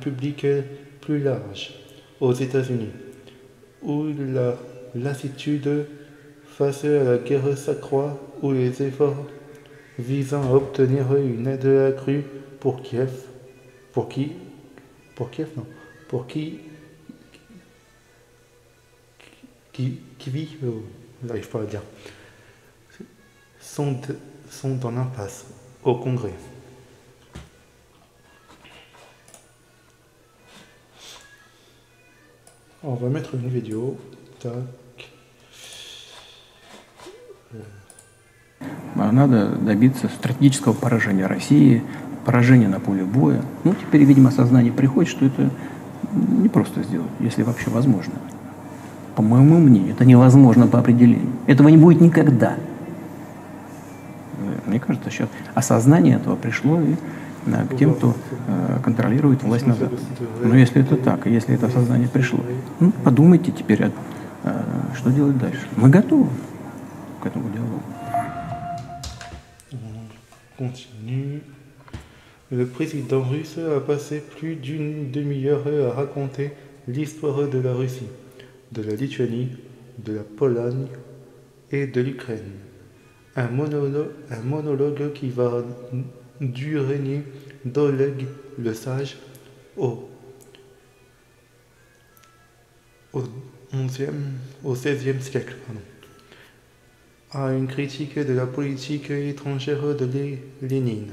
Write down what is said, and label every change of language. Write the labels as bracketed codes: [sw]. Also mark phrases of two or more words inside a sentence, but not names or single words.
[fr] public plus large aux États-Unis, où la lassitude face à la guerre s'accroît, où les efforts visant à obtenir une aide accrue pour Kiev, j'arrive pas à dire, sont dans l'impasse au Congrès. On va mettre une vidéo. Tac. [ru] Надо добиться стратегического поражения России, поражения на поле боя. Ну, теперь, видимо, сознание приходит, что это не просто сделать, если вообще возможно. По моему мнению, это невозможно по определению. Этого не будет никогда. Мне кажется, сейчас осознание этого пришло и к тем, кто контролирует власть на Западе. Но если это так, и если это осознание пришло, ну, подумайте теперь, что делать дальше. Мы готовы к этому диалогу. [fr] Continue. Le président russe a passé plus d'une demi-heure à raconter l'histoire de la Russie, de la Lituanie, de la Pologne et de l'Ukraine. Un monologue qui va du régner d'Oleg le Sage au au XVIe siècle, à une critique de la politique étrangère de Lénine.